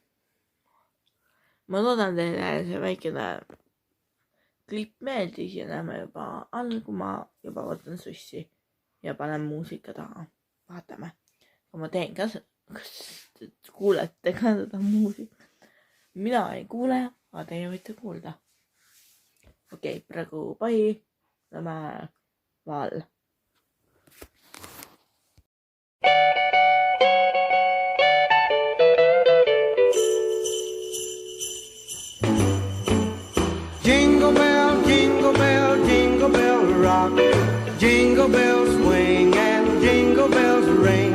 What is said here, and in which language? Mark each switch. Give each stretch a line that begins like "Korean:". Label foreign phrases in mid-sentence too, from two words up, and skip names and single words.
Estonian: Ma loodan teile see väikene klipp meeldis ja näeme juba all, kui ma juba võtan sussi ja panen muusika taha. Vaatame. Aga ma teen ka, kas te kuulete ka seda muusikat? Mina ei kuule, aga teie võite kuulda. Okei, praegu pai. Lähme val.
English: Jingle bell, jingle bell, jingle bell rock. Jingle bells swing and jingle bells ring.